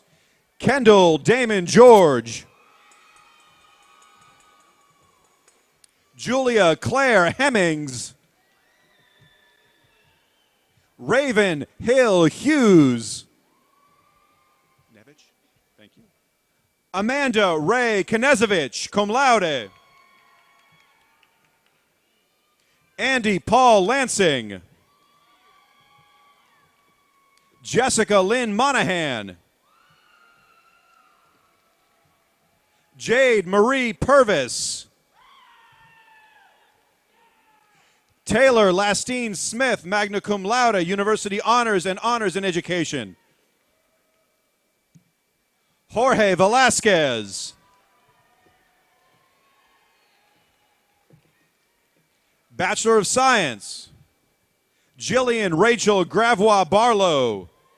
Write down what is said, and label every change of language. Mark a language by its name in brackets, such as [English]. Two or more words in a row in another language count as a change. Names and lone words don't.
[English] Kendall Damon George. Julia Claire Hemmings. Raven Hill Hughes. Thank you. Amanda Ray Knezevich, [Latin] cum laude. [English] Andy Paul Lansing. Jessica Lynn Monahan. Jade Marie Purvis. Taylor Lastine Smith, [Latin] magna cum laude, [English] University Honors and Honors in Education. Jorge Velasquez. Bachelor of Science. Jillian Rachel Gravois Barlow.